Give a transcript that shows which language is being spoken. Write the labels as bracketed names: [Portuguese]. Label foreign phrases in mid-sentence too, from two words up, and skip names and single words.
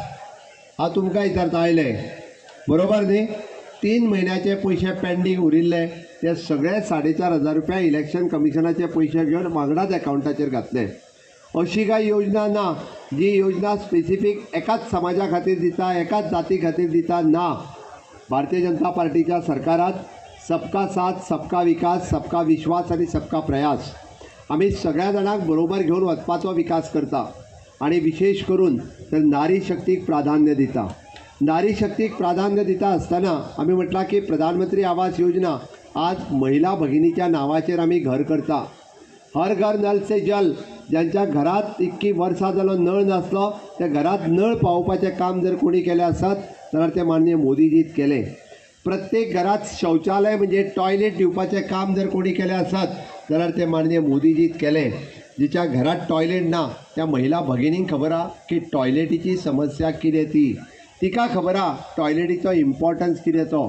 [Konkani] हांव तुमकां विचारता आयले बरोबर न्ही? 3 म्हयन्याचे पयशे पेंडींग उरिल्ले ते सगळे 4,500 रुपया इलेक्शन कमिशनाचे पयशे घेवन वांगडाच एकावंटाचेर घातले। अशी काय योजना ना जी योजना स्पेसिफीक एकाच समाजा खातीर दिता, एकाच जाती खातीर दिता, ना। भारतीय जनता पार्टीच्या सरकारात [Hindi] सबका साथ, सबका विकास, सबका विश्वास [Konkani] आणि [Hindi] सबका प्रयास [Konkani] आमी सगळ्या जाणांक बरोबर घेवन वचपाचो विकास करता। आणि विशेष करून तर नारी शक्तीक प्राधान्य दिता। नारी शक्तीक प्राधान्य दिता आसतना आमी म्हटलां की प्रधानमंत्री आवास योजना आज महिला भगिनीच्या नावाचेर आमी घर करता। [Hindi] हर घर नल से जल, [Konkani] ज्यांच्या घरात इतकी वर्सां जालो नळ नासलो त्या घरात नळ पावोवपाचें काम जर कोणी केलें आसत जाल्यार ते माननीय मोदीजीत केलें। प्रत्येक घरात शौचालय म्हणजे टॉयलेट दिवपाचें काम जर कोणी केलें आसत जाल्यार ते माननीय मोदीजीत केलें। जिच्या घरात टॉयलेट ना त्या महिला भगिनींक खबर आहा की टॉयलेटीची समस्या कितें ती, तिका खबर आहा टॉयलेटीचो इम्पॉर्टन्स कितें तो।